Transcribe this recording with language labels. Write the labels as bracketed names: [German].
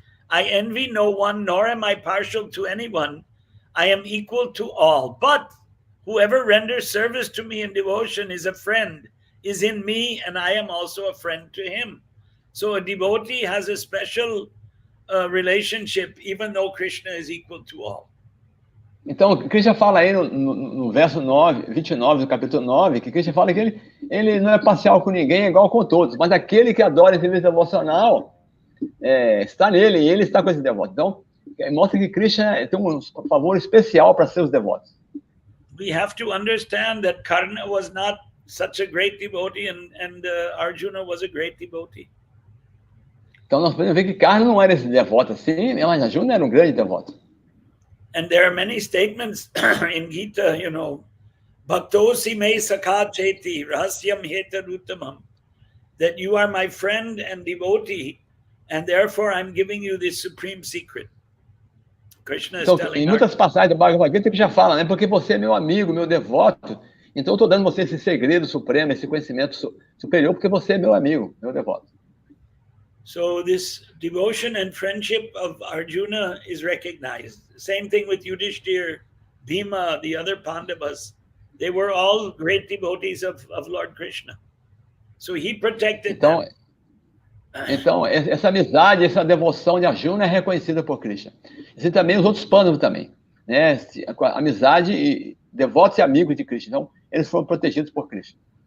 [English] I envy no one, nor am I partial to anyone. I am equal to all. But whoever renders service to me in devotion is a friend, is in me, and I am also a friend to him. So a devotee has a special relationship, even though Krishna is equal to all. [Portuguese] Então, Krishna fala aí no verso 29 do capítulo 9, que Krishna fala que ele não é parcial com ninguém, é igual com todos, mas aquele que adora esse livro devocional está nele e ele está com esse devoto. Então, mostra que Krishna tem um favor especial para seus devotos. [English] We have to understand that Karna was not such a great devotee and Arjuna was a great devotee. [Portuguese] Então, nós podemos ver que Karna não era esse devoto assim, mas Arjuna era um grande devoto. [English] And there are many statements in Gita, [Sanskrit] Bhaktosi me sakha cheti rahasyam hetaduttamam, [English] that you are my friend and devotee, and therefore I'm giving you this supreme secret. Krishna is telling [Portuguese] em muitas passagens do Bhagavad Gita que já fala, né? Porque você é meu amigo, meu devoto, então eu estou dando você esse segredo supremo, esse conhecimento superior, porque você é meu amigo, meu devoto. [English] So this devotion and friendship of Arjuna is recognized. Same thing with Yudhishthir, Bhima, the other Pandavas. They were all great devotees of Lord Krishna. So he protected them. [Portuguese] Então, essa amizade, essa devoção de Arjuna é reconhecida por Krishna. E também os outros Pandavas também, né? Amizade e devotos e amigos de Krishna. Então, eles foram protegidos por Krishna.